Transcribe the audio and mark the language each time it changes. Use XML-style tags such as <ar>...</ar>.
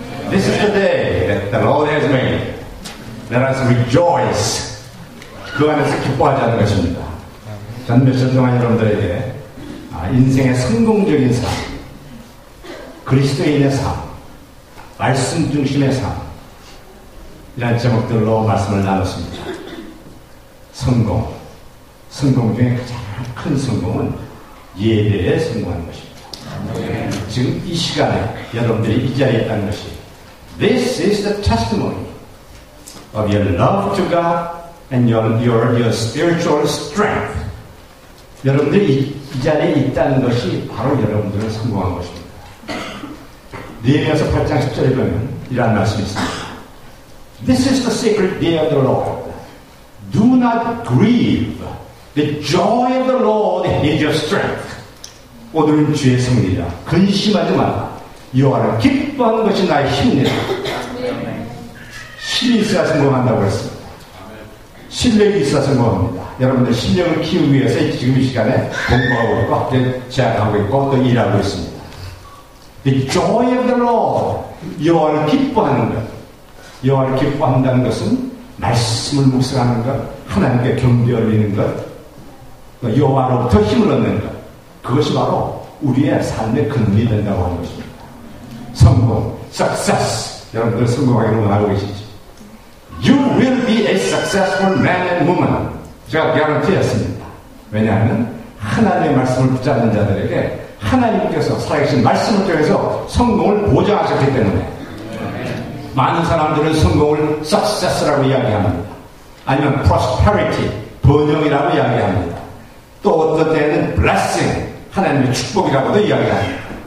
<en>This is the day that the Lord has made. Let us rejoice.</en> <ko>그 안에서 기뻐하자는 것입니다. 전 며칠 동안 여러분들에게 인생의 성공적인 삶, 그리스도인의 삶, 말씀 중심의 삶, 이런 제목들로 말씀을 나눴습니다. 성공 중에 가장 큰 성공은 예배에 성공하는 것입니다. 지금 이 시간에 여러분들이 이 자리에 있다는 것이</ko> <en>This is the testimony of your love to God and your spiritual strength.</en> <ko>여러분들이 이 자리에 있다는 것이 바로 여러분들은 성공한 것입니다. 느헤미야서 8장 10절에 보면 이러한 말씀이 있습니다.</ko> <en>This is the sacred day of the Lord. Do not grieve. The joy of the Lord is your strength.</en> <ko>오늘은 주의 성리라. 근심하지 마라. 여호와를 기뻐하는 것이 나의 힘이다. 힘이 있어야 성공한다고 했습니다. 실력이 있어야 성공합니다. 여러분들 실력을 키우기 위해서 지금 이 시간에 공부하고 있고 학교에 재학하고 있고 또 일하고 있습니다.</ko> <en>The joy of the Lord.</en> <ko>여호와를 기뻐하는 것. 여호와를 기뻐한다는 것은 말씀을 묵상하는 것, 하나님께 경배 올리는 것, 여호와로부터 힘을 얻는 것. 그것이 바로 우리의 삶의 근원이 된다고 하는 것입니다. 성공, success. 여러분들 성공하기를 원하고 계시죠?</ko> <en>You will be a successful man and woman.</en> <ko>제가 개런티했습니다. 왜냐하면 하나님의 말씀을 붙잡는 자들에게 하나님께서 살아계신 말씀을 통해서 성공을 보장하셨기 때문에 많은 사람들은 성공을 success라고 이야기합니다. 아니면 prosperity, 번영이라고 이야기합니다. 또 어떤 때는 blessing, 하나님의 축복이라고도 이야기합니다.</ko>